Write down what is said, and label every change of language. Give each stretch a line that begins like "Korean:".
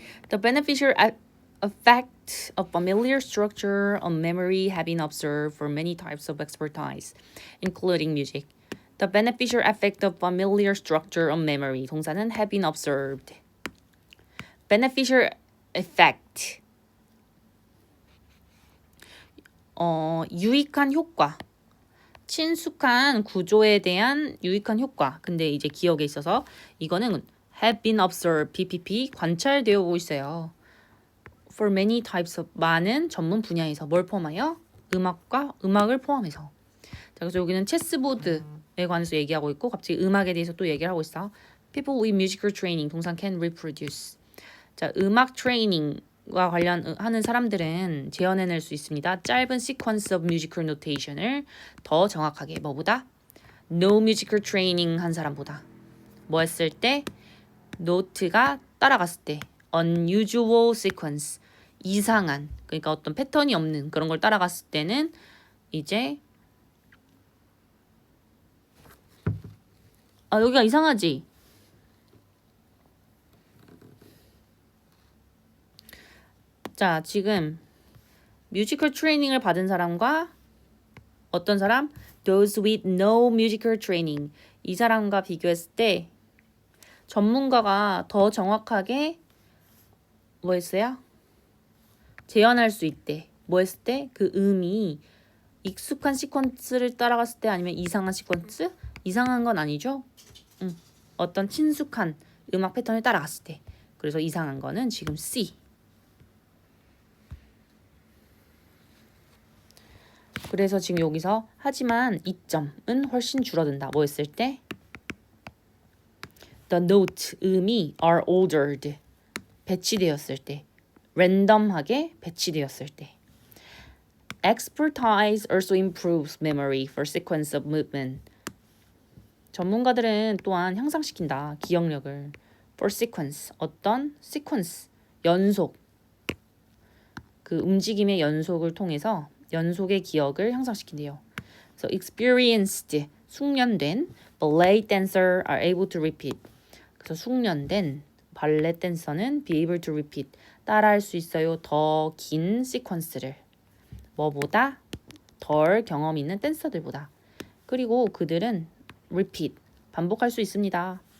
English: The beneficial effect of familiar structure on memory have been observed for many types of expertise, including music. The beneficial effect of familiar structure on memory
Korean: 동사는
English: have been observed. beneficial effect
Korean: 유익한 효과. 친숙한 구조에 대한 유익한 효과. 근데 이제 기억에 있어서 이거는
English: have been observed,
Korean: PPP 관찰되어 오고 있어요.
English: For many types of
Korean: 많은 전문 분야에서 뭘 포함하여? 음악을 포함해서. 자, 그래서 여기는 체스보드에 관해서 얘기하고 있고 갑자기 음악에 대해서 또 얘기를 하고 있어.
English: People with musical training
Korean: 동사
English: can reproduce.
Korean: 자, 음악 트레이닝과 관련하는 사람들은 재현해낼 수 있습니다. 짧은
English: sequence of musical notation
Korean: 을 더 정확하게 뭐보다?
English: No musical training
Korean: 한 사람보다. 뭐 했을 때? 노트가 따라갔을 때
English: unusual sequence
Korean: 이상한 그러니까 어떤 패턴이 없는 그런 걸 따라갔을 때는 이제 여기가 이상하지? 자, 지금 뮤지컬 트레이닝을 받은 사람과 어떤 사람?
English: Those with no musical training.
Korean: 이 사람과 비교했을 때 전문가가 더 정확하게 뭐 했어요? 재현할 수 있대. 뭐 했을 때? 그 음이 익숙한 시퀀스를 따라갔을 때 아니면 이상한 시퀀스? 이상한 건 아니죠? 어떤 친숙한 음악 패턴을 따라갔을 때. 그래서 이상한 거는 지금 C. 그래서 지금 여기서 하지만 이점은 훨씬 줄어든다. 뭐 했을 때?
English: The note,
Korean: 음이
English: are ordered,
Korean: 배치되었을 때. 랜덤하게 배치되었을 때.
English: Expertise also improves memory for sequence of movement.
Korean: 전문가들은 또한 향상시킨다. 기억력을.
English: For sequence, 어떤 sequence,
Korean: 연속. 그 움직임의 연속을 통해서 연속의 기억을 향상시킨대요.
English: So experienced,
Korean: 숙련된
English: ballet dancer are able to repeat.
Korean: 그래서 숙련된 발레 댄서는
English: be able to repeat.
Korean: 따라할 수 있어요. 더 긴 시퀀스를. 뭐보다? 덜 경험 있는 댄서들보다. 그리고 그들은 repeat, 반복할 수 있습니다.